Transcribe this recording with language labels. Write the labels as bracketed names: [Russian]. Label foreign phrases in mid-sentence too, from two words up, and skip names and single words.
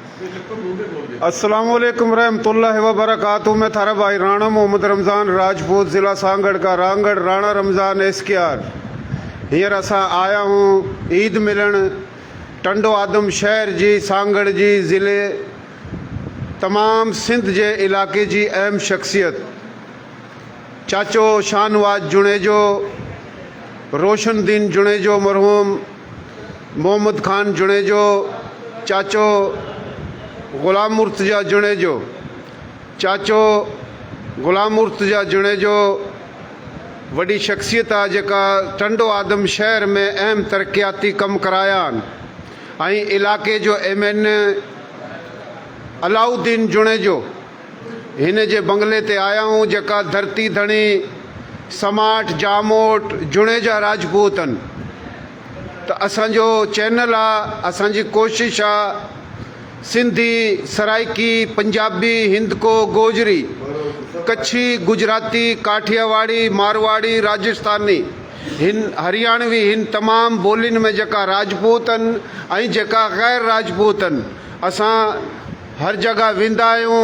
[Arabic] السلام عليكم رحمة الله وبركاته. [Hindi] मैं थारा भाई राणा मोहम्मद रमज़ान राजपूत, ज़िला सांगड़ का रांगड़, राणा रमज़ान एसकेआर। [Sindhi] हींअर असां आया हूँ ईद मिलन टंडो आदम शहर जी, सांगड़ जी ज़िले तमाम सिंध जे इलाके जी अहम शख्सियत चाचो शाहनवाज जुनेजो, रोशनदीन जुनेजो, मरहूम मोहम्मद खान जुनेजो, चाचो ग़ुलाम मुर्तज़ा जुनेजो, चाचो ग़ुलाम मुर्तज़ा जुनेजो वॾी शख्सियत आहे जेका टंडो आदम शहर में अहम तरक़ियाती कम कराया आहिनि। ऐं इलाके जो MN अलाउद्दीन जुनेजो हिन जे बंगले ते आया हूँ जेका धरती धणी समाट जामोट जुनेजा राजपूत आहिनि। त असांजो चैनल आहे, असांजी कोशिशि आहे सिंधी, सराइकी, पंजाबी, हिंदको, गोजरी, कच्छी, गुजराती, काठियावाड़ी, मारवाड़ी, राजस्थानी, हिन हरियाणवी, हिन तमाम ॿोलियुनि में जेका राजपूत आहिनि ऐं जेका ग़ैर राजपूत आहिनि, असां हर जगह वेंदा आहियूं।